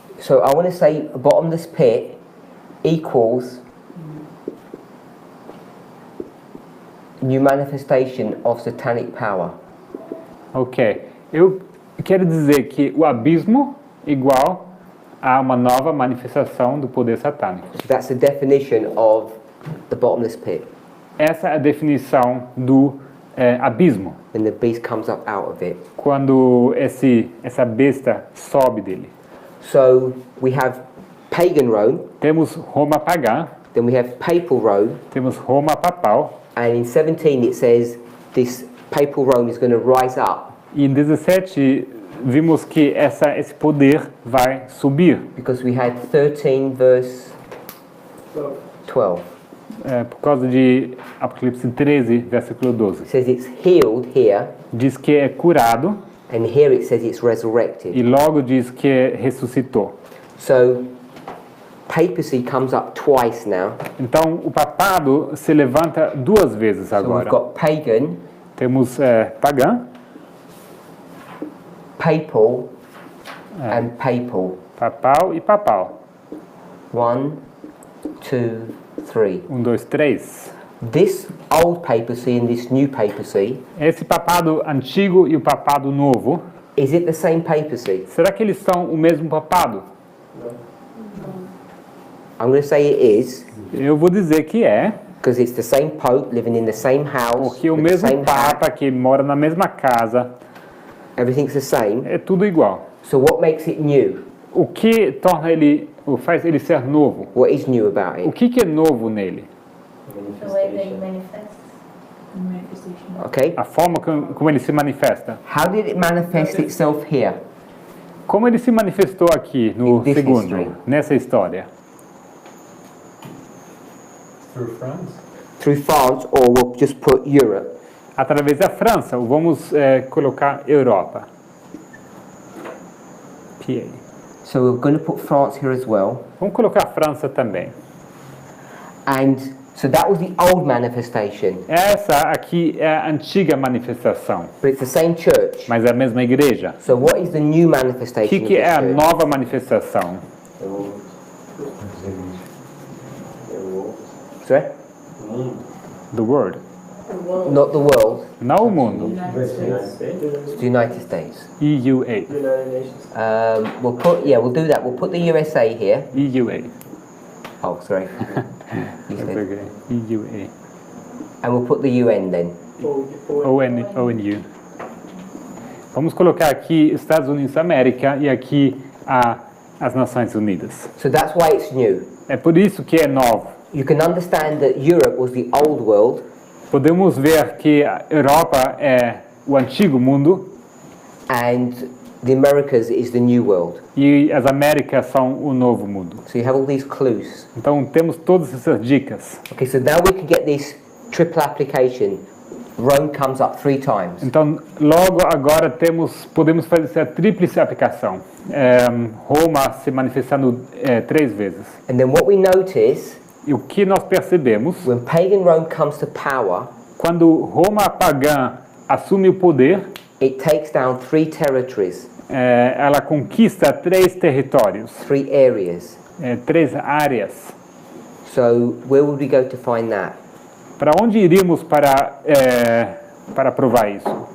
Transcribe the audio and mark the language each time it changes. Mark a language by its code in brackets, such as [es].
[en] So I want to say a bottomless pit equals new manifestation of satanic power. Ok. [pt] Eu quero dizer que o abismo igual a uma nova manifestação do poder satânico. [en] So that's the definition of the bottomless pit. [pt] Essa é a definição do abismo, [en] When the beast comes up out of it. [pt] quando essa besta sobe dele. [en] So we have pagan Rome, [pt] Temos Roma pagã, [en] then we have papal Rome, [pt] temos Roma papal, [en] and in 17 it says this papal Rome is going to rise up [pt] e em 17 vimos que esse poder vai subir, [en] because we had 13 verse 12. [pt] por causa de Apocalipse 13, versículo 12. [en] It says it's healed here, [pt] Diz que é curado [en] and here it says it's resurrected. [pt] e logo diz que ressuscitou. [en] So papacy comes up twice now. [pt] Então o papado se levanta 2 vezes [en] So we've [pt] agora. [en] got pagan, [pt] Temos pagã, [en] papal, and papal. [pt] papal e papal. [en] 1, 2, 3. [pt] 1, 2, 3. [en] This old papacy and this new papacy, [pt] Esse papado antigo e o papado novo, [en] is it the same papacy? [pt] será que eles são o mesmo papado? [en] I'm going to say it is, [pt] Eu vou dizer que é, [en] because it's the same pope living in the same house, [pt] porque o [en] with the [pt] mesmo [en] same [pt] papa [en] hat, [pt] que mora na mesma casa, [en] everything's the same. [pt] é tudo igual. [en] So what makes it new? [pt] O que torna ele, ou faz ele ser novo? [en] What is new about [pt] O [en] it? [pt] que é novo nele? [en] The way they manifest. Manifestation. Okay? [pt] A forma como ele se manifesta. [en] How did it manifest itself here? [pt] Como ele se manifestou aqui no [en] In this [pt] segundo, [en] history. [pt] nessa história? [en] Through France? through France, or we'll just put Europe. [pt] Através da França, vamos colocar Europa. [en] PA. So we're going to put France here as well. [pt] Vamos colocar França também. [en] And so that was the old manifestation, [pt] Essa aqui é a antiga manifestação, [en] but it's the same church. [pt] mas é a mesma igreja. [en] So what is the new [pt] O [en] manifestation [pt] que, [en] of [pt] que [en] this [pt] é a [en] church? [pt] nova manifestação? [en] Sorry? Do Word. Not the world, [pt] Não o mundo. [en] it's the United States. [pt] EUA. [en] United Nations. We'll do that. We'll put the USA here. [pt] EUA. [en] Oh, sorry. You That's said. okay. EUA. And we'll put the UN then. [pt] ONU. Vamos colocar aqui Estados Unidos da América e aqui as Nações Unidas. [en] So that's why it's new. [pt] É por isso que é novo. [en] You can understand that Europe was the old world, [pt] Podemos ver que a Europa é o antigo mundo [en] and the Americas is the new world. [pt] e as Américas são o novo mundo. [en] So you have all these clues. [pt] Então temos todas essas dicas. [en] Okay, so now we can get this triple application. Rome comes up 3 times. [pt] Então logo agora podemos fazer essa tríplice aplicação. Roma se manifestando 3 vezes. [en] And then what we notice, [pt] E o que nós percebemos, [en] when pagan Rome comes to power, [pt] quando Roma pagã assume o poder, [en] it takes down 3 territories, [pt] ela conquista 3 territórios, [en] 3 areas. [pt] 3 áreas. [en] So where would we go to find that? [pt] Para onde iríamos para provar isso?